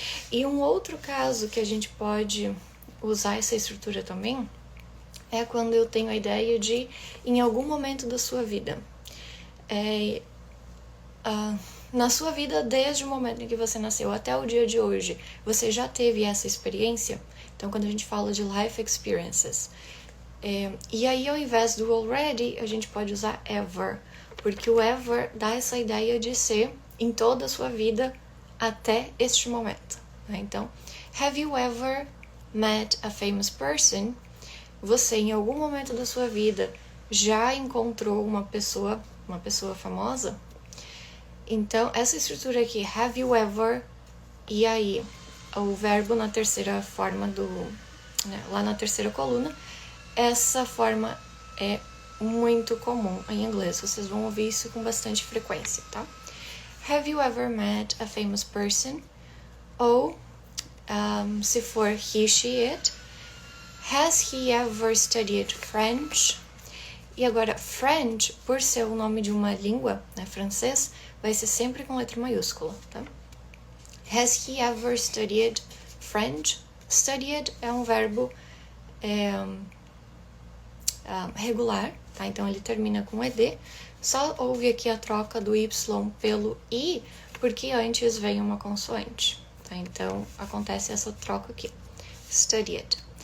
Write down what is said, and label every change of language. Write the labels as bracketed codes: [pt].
[pt] E um outro caso que a gente pode usar essa estrutura também é quando eu tenho a ideia de, em algum momento da sua vida, na sua vida, desde o momento em que você nasceu até o dia de hoje, você já teve essa experiência? Então, quando a gente fala de [en] life experiences. [pt] E aí, ao invés do already, a gente pode usar ever. porque o ever dá essa ideia de ser em toda a sua vida até este momento, né? [en] Então, have you ever met a famous person? [pt] Você, em algum momento da sua vida, já encontrou uma pessoa famosa? Então, essa estrutura aqui, [en] have you ever, [pt] e aí, o verbo na terceira forma lá na terceira coluna, essa forma é muito comum em inglês, vocês vão ouvir isso com bastante frequência, tá? [en] Have you ever met a famous person? [pt] Ou, se for [en] he, she, it, has he ever studied French? [pt] E agora, French, por ser o nome de uma língua, né, francês, vai ser sempre com letra maiúscula, tá? [en] Has he ever studied French? [pt] Studied é um verbo regular, tá? Então ele termina com ed. Só houve aqui a troca do y pelo i, porque antes vem uma consoante, tá? Então acontece essa troca aqui. Studied.